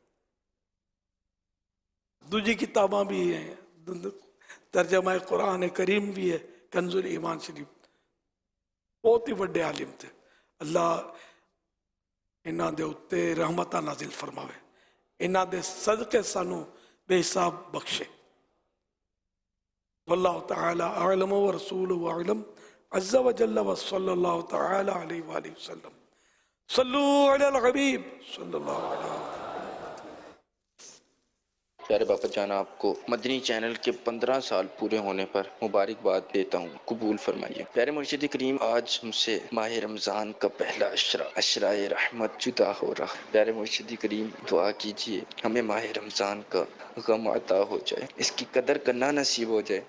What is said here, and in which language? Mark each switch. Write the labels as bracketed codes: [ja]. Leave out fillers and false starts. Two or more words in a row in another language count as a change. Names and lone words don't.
[pa] دوجی کتاباں بھی ہیں، ترجمہ قرآن کریم بھی ہے، کنز الایمان شریف. بہت ہی وڈے عالم تھے، اللہ انہاں دے اتے رحمتاں نازل فرماوے، انہاں دے صدقے سانوں بےحساب بخشے. [ar] والله تعالى أعلم و رسوله أعلم عز و جل و صلى الله تعالى عليه و آله وسلم صلوا على الحبيب صلى الله عليه. [ur] پیارے باپا جان، آپ کو مدنی چینل کے 15 سال پورے ہونے پر مبارکباد دیتا ہوں، قبول فرمائیے. پیارے مرشد کریم، آج ہم سے ماہ رمضان کا پہلا عشرۂ رحمت جدا ہو رہا ہے. پیارے مرشد کریم، دعا کیجیے ہمیں ماہ رمضان کا غم عطا ہو جائے، اس کی قدر کرنا نصیب ہو جائے.